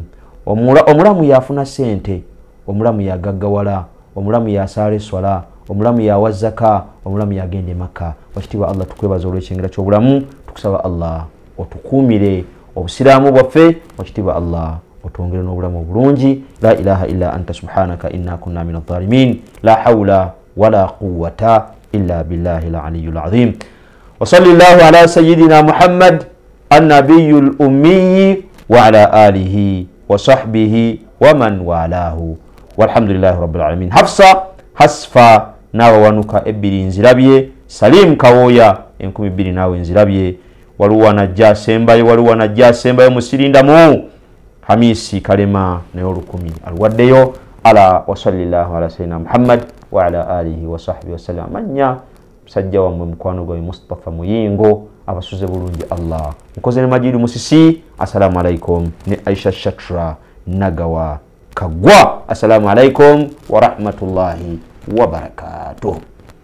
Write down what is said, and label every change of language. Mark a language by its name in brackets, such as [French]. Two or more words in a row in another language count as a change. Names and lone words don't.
[Ganda] Omulamu yafuna sente, omulamu yagaggawala, omulamu yasaala eswala, omulamu yawa zaka, omulamu yagenda Makka. Wakitiibwa Allah tukwebaza olw'ekyengera ky'obulamu, tukusaba Allah otukuumire obusiraamu bwaffe. Wakitiibwa Allah otwongere n'obulamu obulungi. [Arabic] لا إله إلا أنت سبحانك إنا كنا من الظالمين. لا حول ولا قوة إلا بالله العلي العظيم. وصلى الله على سيدنا محمد النبي الأمي وعلى آله وصحبه ومن والاه والحمد لله رب العالمين. [Ganda] Hafsa Hasfa nawe wanuka ebbiri nzirabye, Salim Kawoya 12 nawe nzirabye, waluwana jasembayo musirindamu, Hamisi Kalema nayo 10 alwaddeyo. [Arabic] ألا وصلى الله على سيدنا محمد وعلى آله وصحبه وسلم. [Ganda] Manya musajja wa mukwano gwa Mustafa Muyingo abasuze bulungi Allah nkoze ne Majidu Musisi. [Arabic] السلام عليكم. [Ganda] Ne Aisha Shatra Nagawa Kagwa. [Arabic] السلام عليكم ورحمة الله وبركاته.